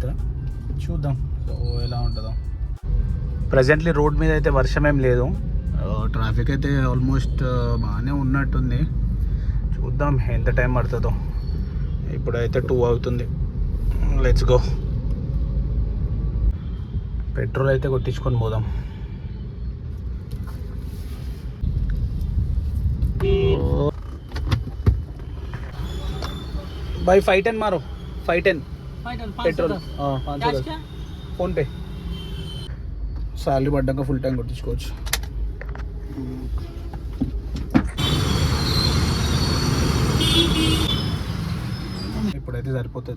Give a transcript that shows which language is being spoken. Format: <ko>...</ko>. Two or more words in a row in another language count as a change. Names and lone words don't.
<te>చూద్దాం సో ఎలా ఉంటుందో.</te> <en>presently road</en> <te>మీద అయితే వర్షం ఏం లేదు. ట్రాఫిక్ అయితే ఆల్మోస్ట్ బాగానే ఉన్నట్టుంది. చూద్దాం ఎంత టైం పడుతుందో. ఇప్పుడైతే 2 అవుతుంది.</te> <en>let's go.</en> <te>పెట్రోల్ అయితే కొట్టించుకొని పోదాం.</te> <hi>भाई 510 मारो. 510 पेट्रोल. हाँ 510 फोन पे.</hi> <te>సాలరీ పడ్డాక</te> <en>full time</en> <te>కొట్టించుకోవచ్చు. ఇప్పుడైతే సరిపోతుంది.</te>